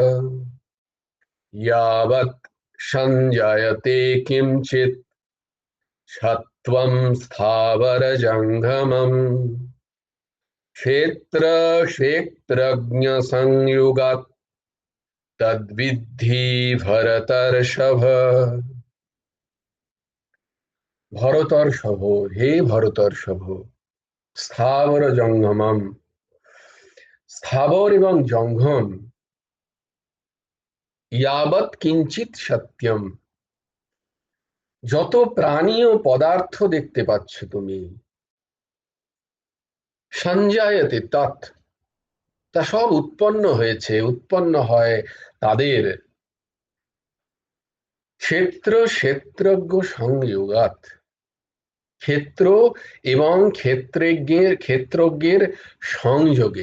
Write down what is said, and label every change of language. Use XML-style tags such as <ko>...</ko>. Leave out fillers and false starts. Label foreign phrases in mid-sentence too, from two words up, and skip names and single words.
<sa>यावत् संजायते किंचित् सत्त्वं स्थावरजङ्गमम्। क्षेत्र क्षेत्रज्ञ संयुगात् तद्विद्धि भरतर्षभ।</sa> <bn>ভরতর্ষভ, হে ভরতর্ষভ,</bn> <sa>স্থাবর জঙ্গমম,</sa> <bn>স্থাবর এবং জঙ্গম,</bn> <sa>ইয়াবৎ কিঞ্চিত সত্যম,</sa> <bn>যত প্রাণী ও পদার্থ দেখতে পাচ্ছ তুমি,</bn> <sa>সঞ্জায়তে তৎ,</sa> <bn>তা সব উৎপন্ন হয়েছে, উৎপন্ন হয় তাদের</bn> <sa>ক্ষেত্র ক্ষেত্রজ্ঞ সংযোগাৎ,</sa> <bn>ক্ষেত্র এবং ক্ষেত্রজ্ঞের সংযোগে।</bn>